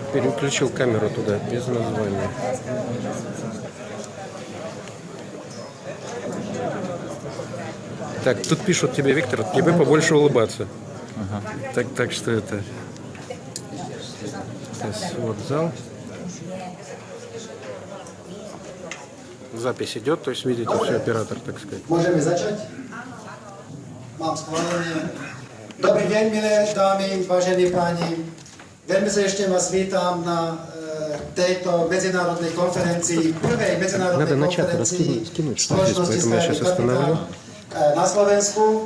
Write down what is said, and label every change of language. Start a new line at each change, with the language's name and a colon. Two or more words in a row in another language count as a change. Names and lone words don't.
Russian: переключил камеру туда, без названия. Так, тут пишут тебе, Виктор, тебе побольше улыбаться. Ага. Так что это... Сейчас, вот зал. Запись идет, то есть видите, все, оператор, так сказать.
Slovak: Môžeme začať? Mám schválenie. Dobrý deň, milé dámy, vážení páni. Veľmi srdečne vás vítam na tejto medzinárodnej konferencii, prvej medzinárodnej konferencii spoločnosti Sky na Slovensku.